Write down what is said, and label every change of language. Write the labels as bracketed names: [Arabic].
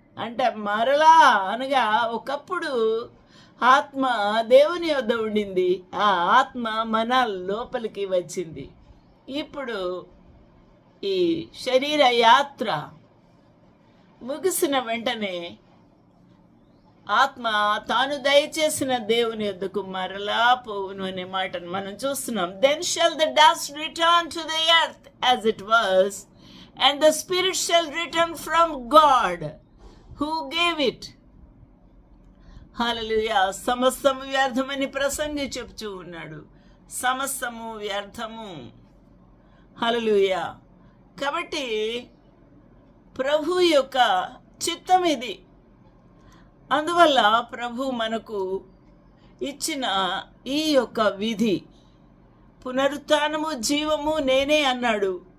[Telugu] అంటే మరలా అనగా ఒకప్పుడు ఆత్మ దేవుని యొద్ద ఉండింది, ఆ ఆత్మ మన లోపలికి వచ్చింది. ఇప్పుడు ఈ శరీర యాత్ర ముగిసిన వెంటనే ఆత్మ తాను దయచేసిన దేవుని యొద్దకు మరలా పోవును అనే మాటను మనం చూస్తున్నాం. [English] Then shall the dust return to the earth as it was, and the spirit shall return from God who gave it. [Telugu] హల్లెలూయా. సమస్తము వ్యర్థమని ప్రసంగి చెప్తూ ఉన్నాడు. సమస్తము వ్యర్థము. హల్లెలూయా. కాబట్టి ప్రభు యొక్క చిత్తం ఇది. అందువల్ల ప్రభు మనకు ఇచ్చిన ఈ యొక్క విధి, పునరుత్థానము జీవము నేనే అన్నాడు.